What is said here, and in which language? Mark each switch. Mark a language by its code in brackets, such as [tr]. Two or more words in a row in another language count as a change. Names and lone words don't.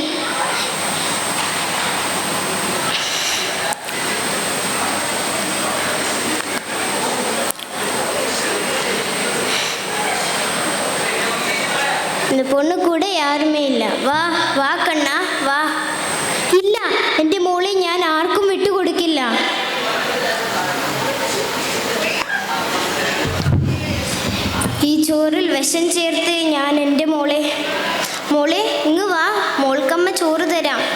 [ta] இந்த பொண்ணு கூட யாருமே இல்லை. வா வா கண்ணா வா. [ml] ഇല്ല, എൻ്റെ മോളെ ഞാൻ ആർക്കും വിട്ടുകൊടുക്കില്ല. ഈ ചോറിൽ വിഷം ചേർത്ത് ഞാൻ എൻ്റെ മോളെ ഇങ്ങ് വാ, മോൾക്കമ്മ ചോറ് തരാം.